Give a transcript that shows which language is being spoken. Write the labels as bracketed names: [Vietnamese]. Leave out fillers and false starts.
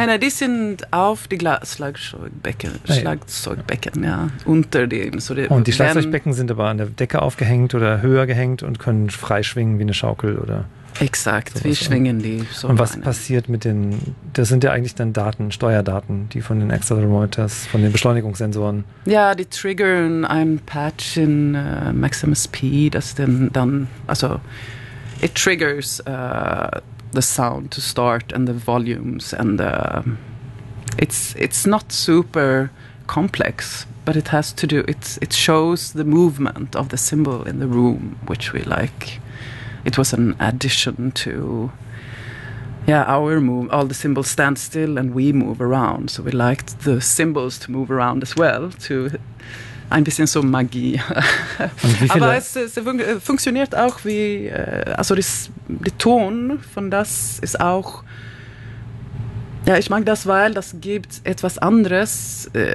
[German] Nein, die sind auf die Schlagzeugbecken, ja. Unter denen. So und die Schlagzeugbecken sind aber an der Decke aufgehängt oder höher gehängt und können frei schwingen wie eine Schaukel oder. Exakt, sowas. Wir schwingen die. So und was meine. Passiert mit den, das sind ja eigentlich dann Daten, Steuerdaten, die von den Accelerometers, von den Beschleunigungssensoren. Ja, die triggern ein Patch in Maximum Speed, das denn dann, also [English] it triggers the sound to start and the volumes and it's not super complex, but it has to do, it shows the movement of the symbol in the room, which we like. It was an addition to, yeah, our move. All the symbols stand still, and we move around. So we liked the symbols to move around as well. [German] To ein bisschen so Magie. Aber es funktioniert auch wie, also der Ton von das ist auch. Ja, ich mag das, weil das gibt etwas anderes.